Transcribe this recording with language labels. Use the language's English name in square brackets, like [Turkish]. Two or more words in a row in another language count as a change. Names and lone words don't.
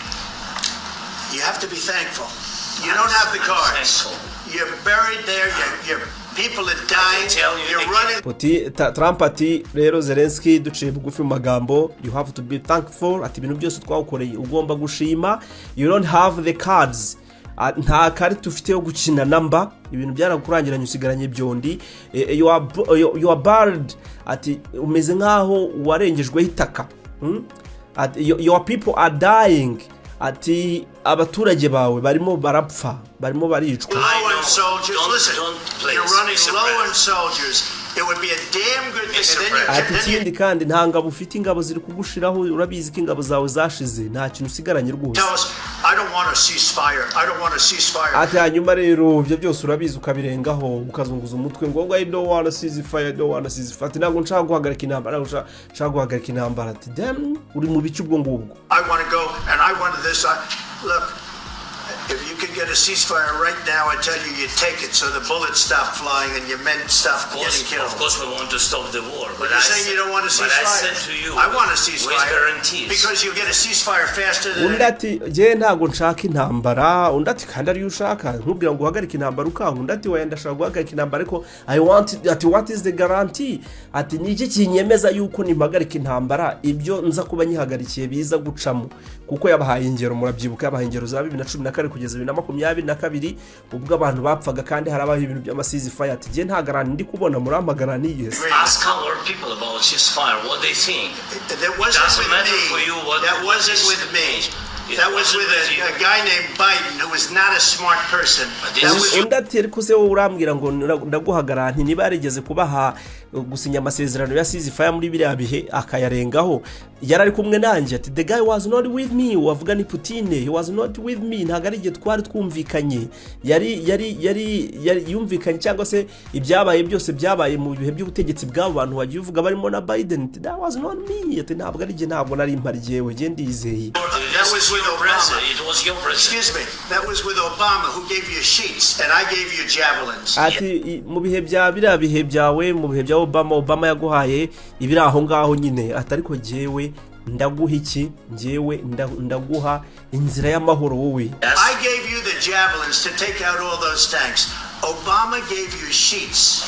[English] You have to be thankful. You don't have the cards. You're buried there. Your people are dying. You're running. [Kinyarwanda] Trump ati rero Zelensiki duciye bugufi mu magambo, [English] you have to be thankful. [Kinyarwanda] Ati ibintu byose twawukoreye ugomba gushima. [English] You don't have the cards. [Kinyarwanda] Nta karita ufite yo gukina namba, ibintu byarakurangiranye usigaranye byondi. [English] You are buried. [Kinyarwanda] Ati umeze nkaho warengejwe hitaka. [English] Your people are dying. [Kinyarwanda] Ati abaturage bawe barimo barapfa, barimo baricwa. [English] Low on soldiers. Listen, you're running low on soldiers. It would be a damn good thing. [Kinyarwanda] Ati ikindi kandi nta ngabo ufite, ingabo ziri kugushiraho, urabizi ko ingabo zawe zashize, nta kintu usigaranye rwose. [English] I don't want to ceasefire. I don't want to ceasefire. [Kinyarwanda] Ati hanyuma rero ibyo byose urabizi ukabirengaho ukazunguza umutwe ngo [English] I don't want to ceasefire, I don't want to ceasefire. [Kinyarwanda] Ati ntabwo nshaka guhagarika intambara, nshaka guhagarika intambara. Ati damn, uri mu bice ubwo ngubwo. [English] I want to go and I wanted this. Look, if you could get a ceasefire right now, I tell you, you take it so the bullets stop flying and your men stop getting killed. Of course, we want to stop the war. But you're saying you don't want a ceasefire. But I said to you, I want a ceasefire. With guarantees. Because you get a ceasefire faster than. [Kinyarwanda] Undi ati je ntago nshaka intambara. Undi ati kandi ari ushaka nkubwira ngo uhagarike intambara ukanga. Undi ati wenda ndashaka guhagarika intambara ariko [English] I want. Ati what is the guarantee? [Kinyarwanda] Ati niki kinyemeza yuko nimpagarika intambara ibyo nza kuba nyihagarikiye biza gucamo. Kuko yabahaye ingero, murabyibuka yabahaye ingero za 2014 kugeza 2022 ubwo abantu bapfaga kandi harabaho ibintu by'amasizi fire. Ati je nta garanti ndi kubona muramagara ni yes. [English] Ask our people about ceasefire, what they think. That wasn't with me. That wasn't with me. That was with a guy named Biden who was not a smart person. [Kinyarwanda] Undi ati ariko se wowe urambwira ngo ndaguhagarara nti niba yarigeze kubaha gusinya amasezerano ya ceasefire muri biriya bihe akayarengaho, yari ari kumwe nanjye. [English] Ati the guy was not with me. [Kinyarwanda] Wavuga ni Putin, [English] he was not with me. [Kinyarwanda] Ntago ari igihe twari twumvikanye, yari yumvikanye cyangwa se ibyabaye byose byabaye mu bihe by'ubutegetsi bw'abo bantu wagiye uvuga barimo na Biden. [English] Ati that was not me. [Kinyarwanda] Ati ntabwo ari igihe, ntabwo nari mpari jewe je ndizeye. [English] That was with Obama. It was your president. Excuse me. That was with Obama who gave you sheets and I gave you javelins. [Kinyarwanda] Ati mu bihe bya biriya bihe byawe, mu bihe bya Obama yaguhaye ibiri aho ngaho nyine. Ati ariko jewe ndaguha iki? Jewe ndaguha inzira y'amahoro wowe. [English] I gave you the javelins to take out all those tanks. Obama gave you sheets.